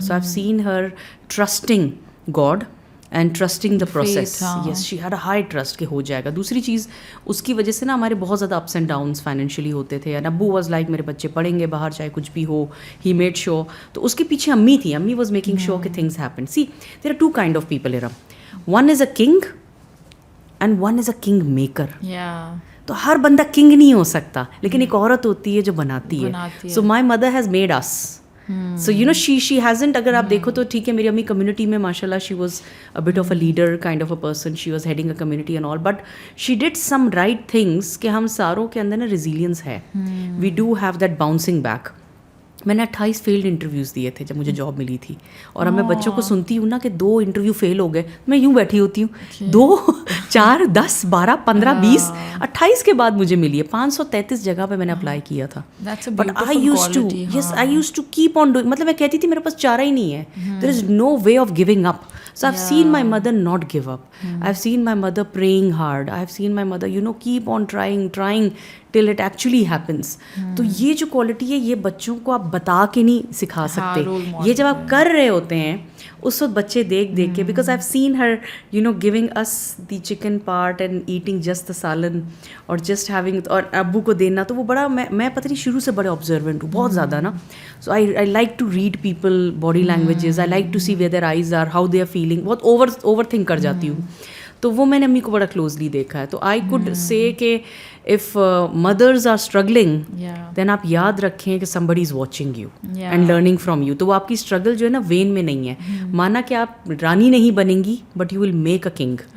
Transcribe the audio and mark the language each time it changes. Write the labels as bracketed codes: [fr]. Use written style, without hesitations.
[en] So I have seen her trusting God and trusting the process. Yes, she had a high trust [ur] کہ ہو جائے گا. دوسری چیز, اس کی وجہ سے نا ہمارے بہت زیادہ اپس اینڈ ڈاؤنس فائنینشلی ہوتے تھے, [en] and ابو was like [ur] میرے بچے پڑھیں گے باہر چاہے کچھ بھی ہو, [en] He made sure. [ur] تو اس کے پیچھے امی تھی, [en] امی was making sure کہ things happen. See there are 2 kind of people, Iram. One is a king and one is a king maker. [ur] تو ہر بندہ کنگ نہیں ہو سکتا, لیکن ایک عورت ہوتی ہے جو بناتی ہے. [en] So my mother has made us. So you know she hasn't, [ur] اگر آپ دیکھو تو ٹھیک ہے میری امی کمیونٹی میں ماشاء اللہ [en] she was a bit of a leader kind of a person, she was heading a community and all, but she did some right things [ur] کہ ہم ساروں کے اندر نا ریزیلینس ہے. [en] We do have that bouncing back. [ur] میں نے 28 فیلڈ انٹرویوز دیے تھے جب مجھے جاب ملی تھی, اور اب میں بچوں کو سنتی ہوں نا کہ 2 انٹرویو فیل ہو گئے, میں یوں بیٹھی ہوتی ہوں 2 4 10 12 15 20 28 کے بعد مجھے ملی ہے. 533 جگہ پہ میں نے اپلائی کیا تھا, [en] But I used to keep on doing. [ur] مطلب میں کہتی تھی میرے پاس چارہ ہی نہیں ہے, [en] There is no way of giving up. So I've seen my mother not give up. I've seen my mother praying hard. I've seen my mother, keep on trying till it actually happens. [ur] تو یہ جو کوالٹی ہے, یہ بچوں کو آپ بتا کے نہیں سکھا سکتے. یہ جب آپ کر رہے ہوتے ہیں اس وقت بچے دیکھ کے, [en] because I've seen her giving us the chicken part and eating just the salan اور just having, [ur] اور ابو کو دینا. تو وہ بڑا, میں پتہ نہیں شروع سے بڑے observant ہوں بہت زیادہ نا. [en] So I like to read people body languages. I like to see where their eyes are, how they are feeling. [ur] بہت اوور تھنک کر جاتی ہوں. تو وہ میں نے امی کو بڑا کلوزلی دیکھا ہے. تو [en] I could say کہ if mothers are struggling then [ur] آپ یاد رکھیں کہ [en] somebody is watching you and learning from you. [ur] تو وہ آپ کی اسٹرگل جو ہے نا وین میں نہیں ہے. مانا کہ آپ رانی نہیں بنیں گی [en] But you will make a king.